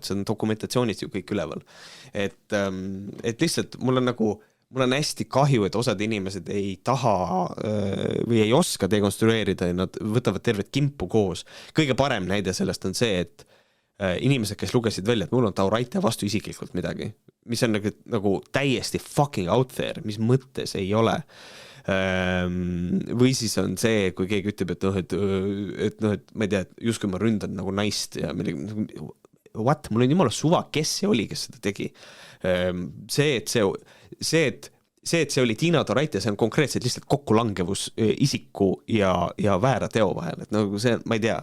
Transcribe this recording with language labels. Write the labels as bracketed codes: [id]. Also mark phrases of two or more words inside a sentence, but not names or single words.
[et] See on dokumentatsioonis ju kõik üleval. Et lihtsalt mul on hästi kahju, et osad inimesed ei taha või ei oska dekonstrueerida ja nad võtavad tervet kimpu koos. Kõige parem näide sellest on see, et inimesed, kes lugesid välja, et mul on Tauraite vastu isiklikult midagi, mis on nagu täiesti [en] fucking out there, [et] mis mõttes ei ole. Või siis on see, kui keegi ütleb, et ma ei tea, just kui ma ründan nagu naist ja what, mul on jumala suva, kes see oli, kes seda tegi. See, et see oli Tiina Toraite, see on konkreetselt lihtsalt kokkulangevus isiku ja väära teo vahel, et nagu see, ma ei tea.